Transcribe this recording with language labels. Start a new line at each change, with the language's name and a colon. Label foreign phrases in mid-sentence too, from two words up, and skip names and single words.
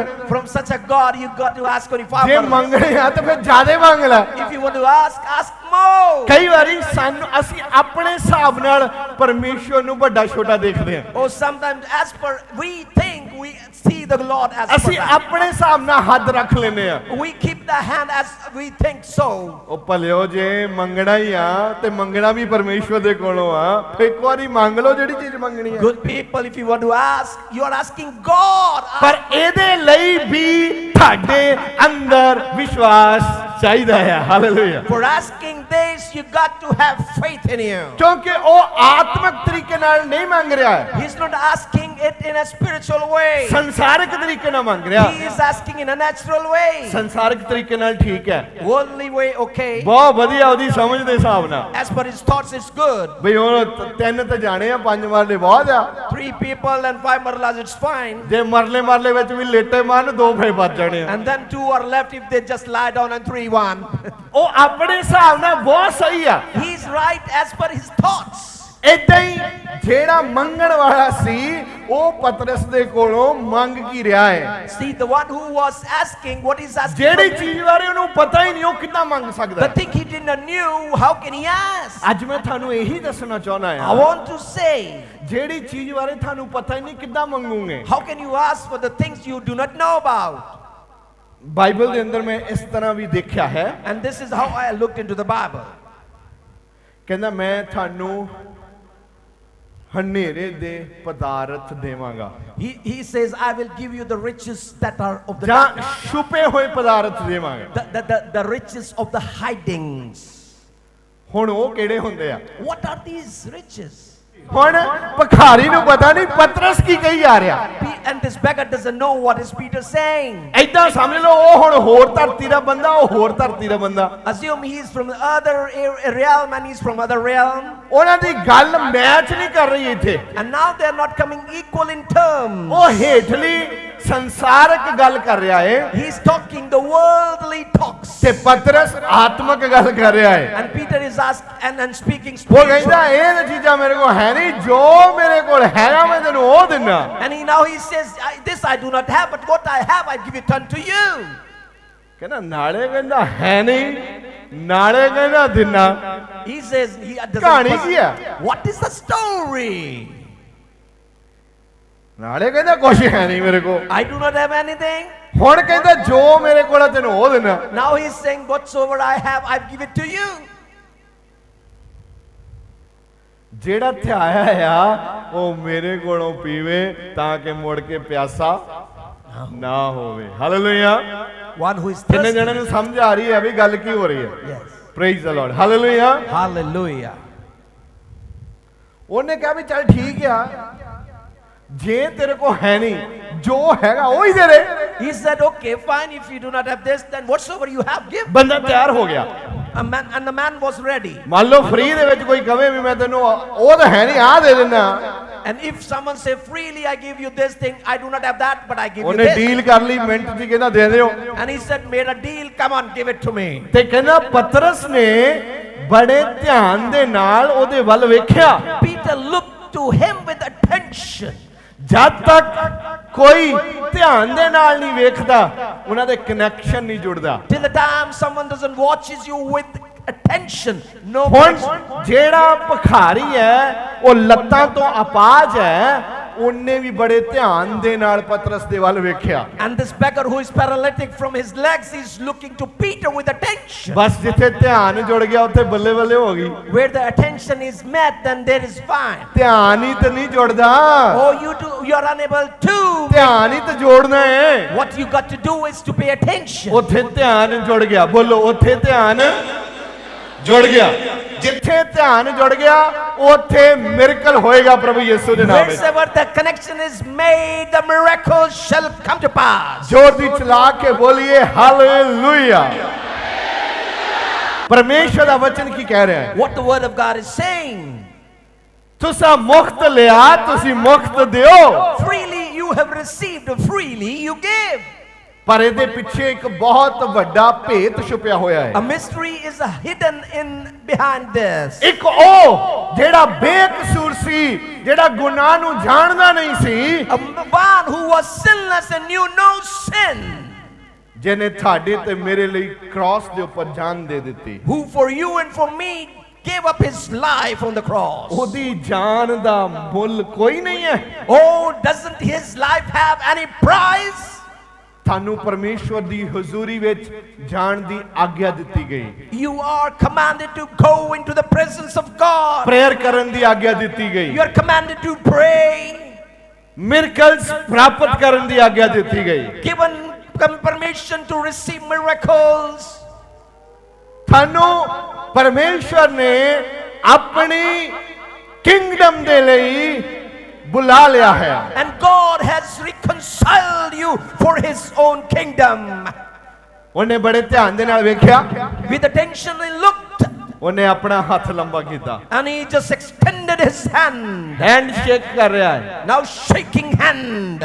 English: From such a God, you got to ask only 5
Punjabi: ਜੇ
English: marlas.
Punjabi: ਮੰਗਣੇ ਆ ਤਾਂ ਫਿਰ ਜ਼ਿਆਦਾ ਮੰਗ ਲੈ।
English: If you want to ask more.
Punjabi: ਕਈ ਵਾਰੀ ਸਾਨੂੰ ਅਸੀਂ ਆਪਣੇ ਹਿਸਾਬ ਨਾਲ ਪਰਮੇਸ਼ਵਰ ਨੂੰ ਵੱਡਾ ਛੋਟਾ ਦੇਖਦੇ ਹਾਂ।
English: Or sometimes as per we think, we see the Lord as per
Punjabi: ਅਸੀਂ
English: that.
Punjabi: ਆਪਣੇ ਹਿਸਾਬ ਨਾਲ ਹੱਦ ਰੱਖ ਲੈਂਦੇ ਆ।
English: We keep the hand as we think so.
Punjabi: ਉਹ ਭਲਿਓ ਜੇ ਮੰਗਣਾ ਹੀ ਆ ਤੇ ਮੰਗਣਾ ਵੀ ਪਰਮੇਸ਼ਵਰ ਦੇ ਕੋਲੋਂ ਆ, ਫਿਰ ਇੱਕ ਵਾਰੀ ਮੰਗ ਲਓ ਜਿਹੜੀ ਚੀਜ਼ ਮੰਗਣੀ ਆ।
English: Good people, if you want to ask, you are asking God.
Punjabi: ਪਰ ਇਹਦੇ ਲਈ ਵੀ ਤੁਹਾਡੇ ਅੰਦਰ ਵਿਸ਼ਵਾਸ ਚਾਹੀਦਾ ਹੈ। ਹਾਲੇਲੂਇਆ।
English: For asking this, you got to have faith in you.
Punjabi: ਕਿਉਂਕਿ ਉਹ ਆਤਮਿਕ ਤਰੀਕੇ ਨਾਲ ਨਹੀਂ ਮੰਗ ਰਿਹਾ ਹੈ,
English: He's not asking it in a spiritual way.
Punjabi: ਸੰਸਾਰਿਕ ਤਰੀਕੇ ਨਾਲ ਮੰਗ ਰਿਹਾ।
English: He is asking in a natural way.
Punjabi: ਸੰਸਾਰਿਕ ਤਰੀਕੇ ਨਾਲ ਠੀਕ ਹੈ,
English: Worldly way, okay.
Punjabi: ਬਹੁਤ ਵਧੀਆ ਉਹਦੀ ਸਮਝ ਦੇ ਹਿਸਾਬ ਨਾਲ।
English: As per his thoughts, it's good.
Punjabi: ਬਈ ਹੁਣ 3 ਤਾਂ ਜਾਣੇ ਆ, 5 ਮਰਲੇ ਬਹੁਤ ਆ।
English: 3 people and 5 marlas, it's fine.
Punjabi: ਜੇ ਮਰਲੇ ਵਿੱਚ ਵੀ ਲੇਟੇ ਮਾਰਨ 2 ਫੇ ਬਚ ਜਾਣੇ ਆ।
English: And then 2 are left if they just lie down and 3 1.
Punjabi: ਉਹ ਆਪਣੇ ਹਿਸਾਬ ਨਾਲ ਬਹੁਤ ਸਹੀ ਆ।
English: He's right as per his thoughts.
Punjabi: ਏਦਾਂ ਹੀ ਜਿਹੜਾ ਮੰਗਣ ਵਾਲਾ ਸੀ ਉਹ ਪਤਰਸ ਦੇ ਕੋਲੋਂ ਮੰਗ ਕੀ ਰਿਹਾ ਹੈ।
English: See, the one who was asking, what is asking?
Punjabi: ਜਿਹੜੀ
English: from-
Punjabi: ਚੀਜ਼ ਬਾਰੇ ਉਹਨੂੰ ਪਤਾ ਹੀ ਨਹੀਂ ਉਹ ਕਿੱਦਾਂ ਮੰਗ ਸਕਦਾ
English: The
Punjabi: ਹੈ।
English: thing he didn't knew, how can he ask?
Punjabi: ਅੱਜ ਮੈਂ ਤੁਹਾਨੂੰ ਇਹੀ ਦੱਸਣਾ ਚਾਹੁੰਦਾ
English: I
Punjabi: ਹਾਂ,
English: want to say,
Punjabi: ਜਿਹੜੀ ਚੀਜ਼ ਬਾਰੇ ਤੁਹਾਨੂੰ ਪਤਾ ਹੀ ਨਹੀਂ ਕਿੱਦਾਂ ਮੰਗੋਗੇ।
English: how can you ask for the things you do not know about?
Punjabi: ਬਾਈਬਲ ਦੇ ਅੰਦਰ ਮੈਂ ਇਸ ਤਰ੍ਹਾਂ ਵੀ ਦੇਖਿਆ ਹੈ,
English: And this is how I looked into the Bible.
Punjabi: ਕਹਿੰਦਾ ਮੈਂ ਤੁਹਾਨੂੰ ਹਨੇਰੇ ਦੇ ਪਦਾਰਥ ਦੇਵਾਂਗਾ
English: He says, I will give you the riches that are of the
Punjabi: ਜਾਂ
English: darkness,
Punjabi: ਛੁਪੇ ਹੋਏ ਪਦਾਰਥ ਦੇਵਾਂਗਾ।
English: the riches of the hidings.
Punjabi: ਹੁਣ ਉਹ ਕਿਹੜੇ ਹੁੰਦੇ ਆ?
English: What are these riches?
Punjabi: ਹੁਣ ਭਿਖਾਰੀ ਨੂੰ ਪਤਾ ਨਹੀਂ ਪਤਰਸ ਕੀ ਕਹੀ ਜਾ ਰਿਹਾ।
English: And this beggar doesn't know what is Peter saying.
Punjabi: ਏਦਾਂ ਸਮਝ ਲਓ ਉਹ ਹੁਣ ਹੋਰ ਧਰਤੀ ਦਾ ਬੰਦਾ, ਉਹ ਹੋਰ ਧਰਤੀ ਦਾ ਬੰਦਾ।
English: Assume he is from the other realm and he's from other realm.
Punjabi: ਉਹਨਾਂ ਦੀ ਗੱਲ ਮੈਚ ਨਹੀਂ ਕਰ ਰਹੀ ਇੱਥੇ।
English: And now they're not coming equal in terms.
Punjabi: ਉਹ ਹੇਠਲੀ ਸੰਸਾਰਕ ਗੱਲ ਕਰ ਰਿਹਾ ਹੈ
English: He's talking the worldly talks.
Punjabi: ਤੇ ਪਤਰਸ ਆਤਮਿਕ ਗੱਲ ਕਰ ਰਿਹਾ ਹੈ।
English: And Peter is asked and speaking
Punjabi: ਉਹ
English: spiritual.
Punjabi: ਕਹਿੰਦਾ ਇਹ ਚੀਜ਼ਾਂ ਮੇਰੇ ਕੋਲ ਹੈ ਨਹੀਂ, ਜੋ ਮੇਰੇ ਕੋਲ ਹੈਗਾ ਮੈਂ ਤੈਨੂੰ ਉਹ ਦਿੰਨਾ।
English: And now he says, this I do not have, but what I have I give it unto you.
Punjabi: ਕਹਿੰਦਾ ਨਾਲੇ ਕਹਿੰਦਾ ਹੈ ਨਹੀਂ, ਨਾਲੇ ਕਹਿੰਦਾ ਦਿੰਨਾ।
English: He says, he doesn't
Punjabi: ਕਹਾਣੀ ਕੀ ਹੈ?
English: What is the story?
Punjabi: ਨਾਲੇ ਕਹਿੰਦਾ ਕੁਛ ਹੈ ਨਹੀਂ ਮੇਰੇ ਕੋਲ,
English: I do not have anything.
Punjabi: ਹੁਣ ਕਹਿੰਦਾ ਜੋ ਮੇਰੇ ਕੋਲ ਹੈ ਤੈਨੂੰ ਉਹ ਦਿੰਨਾ।
English: Now he's saying, whatsoever I have, I give it to you.
Punjabi: ਜਿਹੜਾ ਧਿਆਇਆ ਆ ਉਹ ਮੇਰੇ ਕੋਲੋਂ ਪੀਵੇ ਤਾਂ ਕਿ ਮੁੜ ਕੇ ਪਿਆਸਾ ਨਾ ਹੋਵੇ। ਹਾਲੇਲੂਇਆ।
English: One who is
Punjabi: ਕਿੰਨੇ
English: thirsty.
Punjabi: ਜਣਿਆਂ ਨੂੰ ਸਮਝ ਆ ਰਹੀ ਹੈ ਵੀ ਗੱਲ ਕੀ ਹੋ ਰਹੀ ਹੈ?
English: Yes. Praise the Lord. ਹਾਲੇਲੂਇਆ। Hallelujah.
Punjabi: ਉਹਨੇ ਕਿਹਾ ਵੀ ਚੱਲ ਠੀਕ ਆ, ਜੇ ਤੇਰੇ ਕੋ ਹੈ ਨਹੀਂ, ਜੋ ਹੈਗਾ ਉਹ ਹੀ ਦੇ ਦੇ।
English: He said, okay, fine. If you do not have this, then whatsoever you have, give.
Punjabi: ਬੰਦਾ ਤਿਆਰ ਹੋ ਗਿਆ।
English: And the man was ready.
Punjabi: ਮੰਨ ਲਓ ਫ੍ਰੀ ਦੇ ਵਿੱਚ ਕੋਈ ਕਵੇ ਵੀ ਮੈਂ ਤੈਨੂੰ ਉਹ ਤਾਂ ਹੈ ਨਹੀਂ ਆ ਦੇ ਦਿੰਦਾ,
English: And if someone say, freely I give you this thing, I do not have that, but I give you
Punjabi: ਉਹਨੇ
English: this.
Punjabi: ਡੀਲ ਕਰ ਲਈ ਮਿੰਟ ਦੀ, ਕਹਿੰਦਾ ਦੇ ਦਿਓ।
English: And he said, made a deal, come on, give it to me.
Punjabi: ਤੇ ਕਹਿੰਦਾ ਪਤਰਸ ਨੇ ਬੜੇ ਧਿਆਨ ਦੇ ਨਾਲ ਉਹਦੇ ਵੱਲ ਵੇਖਿਆ।
English: Peter looked to him with attention.
Punjabi: ਜਦ ਤੱਕ ਕੋਈ ਧਿਆਨ ਦੇ ਨਾਲ ਨਹੀਂ ਵੇਖਦਾ ਉਹਨਾਂ ਦੇ ਕਨੈਕਸ਼ਨ ਨਹੀਂ ਜੁੜਦਾ।
English: Till the time someone doesn't watches you with attention, no
Punjabi: ਹੁਣ
English: connection.
Punjabi: ਜਿਹੜਾ ਭਿਖਾਰੀ ਹੈ ਉਹ ਲੱਤਾਂ ਤੋਂ ਅਪਾਹਜ ਹੈ, ਉਹਨੇ ਵੀ ਬੜੇ ਧਿਆਨ ਦੇ ਨਾਲ ਪਤਰਸ ਦੇ ਵੱਲ ਵੇਖਿਆ।
English: And this beggar who is paralytic from his legs is looking to Peter with attention.
Punjabi: ਬਸ ਜਿੱਥੇ ਧਿਆਨ ਜੁੜ ਗਿਆ ਉੱਥੇ ਬੱਲੇ ਬੱਲੇ ਹੋ ਗਈ।
English: Where the attention is met, then there is fine.
Punjabi: ਧਿਆਨ ਹੀ ਤਾਂ ਨਹੀਂ ਜੁੜਦਾ,
English: Oh, you are unable to.
Punjabi: ਧਿਆਨ ਹੀ ਤਾਂ ਜੋੜਨਾ ਹੈ।
English: What you got to do is to pay attention.
Punjabi: ਉੱਥੇ ਧਿਆਨ ਜੁੜ ਗਿਆ। ਬੋਲੋ ਉੱਥੇ ਧਿਆਨ ਜੁੜ ਗਿਆ ਜਿੱਥੇ ਧਿਆਨ ਜੁੜ ਗਿਆ ਉੱਥੇ ਮਿਰੇਕਲ ਹੋਏਗਾ ਪ੍ਰਭੂ ਯੀਸ਼ੂ ਦੇ ਨਾਮ ਮੇਂ
English: Wherever the connection is made, the miracle shall come to pass.
Punjabi: ਜ਼ੋਰ ਦੀ ਚਲਾ ਕੇ ਬੋਲੀਏ ਹਾਲੇਲੂਇਆ ਪਰਮੇਸ਼ਵਰ ਦਾ ਵਚਨ ਕੀ ਕਹਿ ਰਿਹਾ ਹੈ
English: What the word of God is saying.
Punjabi: ਤੁਸਾਂ ਮੁਫ਼ਤ ਲਿਆ ਤੁਸੀਂ ਮੁਫ਼ਤ ਦਿਓ
English: Freely you have received, freely you give.
Punjabi: पर ਇਹਦੇ ਪਿੱਛੇ ਇੱਕ ਬਹੁਤ ਵੱਡਾ ਭੇਤ ਛੁਪਿਆ ਹੋਇਆ ਹੈ
English: A mystery is hidden in behind this.
Punjabi: ਇੱਕ ਉਹ ਜਿਹੜਾ ਬੇਕਸੂਰ ਸੀ ਜਿਹੜਾ ਗੁਨਾਹ ਨੂੰ ਜਾਣਦਾ ਨਹੀਂ ਸੀ
English: A one who was sinless and knew no sin,
Punjabi: ਜਿਹਨੇ ਤੁਹਾਡੇ ਤੇ ਮੇਰੇ ਲਈ ਕ੍ਰਾਸ ਦੇ ਉੱਪਰ ਜਾਨ ਦੇ ਦਿੱਤੀ
English: who for you and for me gave up his life on the cross.
Punjabi: ਉਹਦੀ ਜਾਨ ਦਾ ਮੁੱਲ ਕੋਈ ਨਹੀਂ ਹੈ
English: Oh, doesn't his life have any price?
Punjabi: ਤੁਹਾਨੂੰ ਪਰਮੇਸ਼ਵਰ ਦੀ ਹਜ਼ੂਰੀ ਵਿੱਚ ਜਾਣ ਦੀ ਆਗਿਆ ਦਿੱਤੀ ਗਈ
English: You are commanded to go into the presence of God.
Punjabi: ਪ੍ਰੇਅਰ ਕਰਨ ਦੀ ਆਗਿਆ ਦਿੱਤੀ ਗਈ
English: You are commanded to pray.
Punjabi: ਮਿਰਕਲਸ ਪ੍ਰਾਪਤ ਕਰਨ ਦੀ ਆਗਿਆ ਦਿੱਤੀ ਗਈ
English: Given permission to receive miracles.
Punjabi: ਤੁਹਾਨੂੰ ਪਰਮੇਸ਼ਵਰ ਨੇ ਆਪਣੀ ਕਿੰਗਡਮ ਦੇ ਲਈ ਬੁਲਾ ਲਿਆ ਹੈ
English: And God has reconciled you for his own kingdom.
Punjabi: ਉਹਨੇ ਬੜੇ ਧਿਆਨ ਦੇ ਨਾਲ ਵੇਖਿਆ
English: With attention he looked
Punjabi: ਉਹਨੇ ਆਪਣਾ ਹੱਥ ਲੰਬਾ ਕੀਤਾ
English: and he just extended his hand. hand shake
Punjabi: ਕਰ ਰਿਹਾ ਹੈ
English: Now shaking hand.